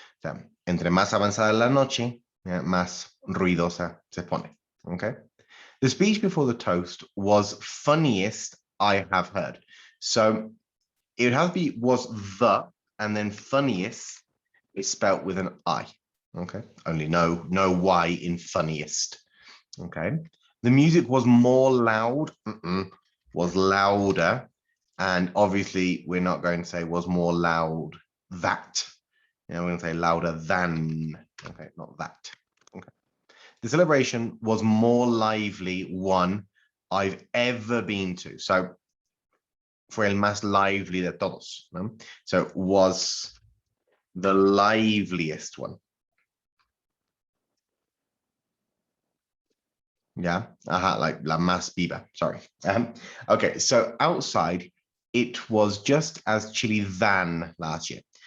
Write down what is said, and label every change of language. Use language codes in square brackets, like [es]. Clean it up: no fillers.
[es] So, entre más avanzada la noche, más ruidosa se pone. [en] Okay. The speech before the toast was funniest I have heard. So it would have to be was the, and then funniest is spelt with an I. Okay. Only no Y in funniest. Okay. The music was more loud, was louder. And obviously we're not going to say was more loud that. We're going to say louder than. Okay, not that. Okay. The celebration was more lively one I've ever been to. [es] So fue el más lively de todos. No? [en] So was the liveliest one. Yeah, like [es] la más viva, [en] sorry. Okay, so outside, it was just as chilly than last year.